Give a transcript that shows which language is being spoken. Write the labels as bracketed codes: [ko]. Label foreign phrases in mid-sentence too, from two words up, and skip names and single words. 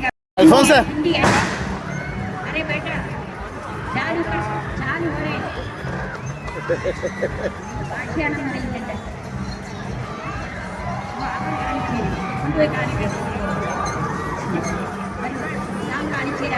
[ml] അൽഫോൻസേ [hi] अरे बेटा चालू कर चालू करे [ml] ഭാഷയാണ് പറയുന്നത്. കൊണ്ടുപോയി കാണിക്കാം. ഞാൻ കാണിച്ചു തരാം.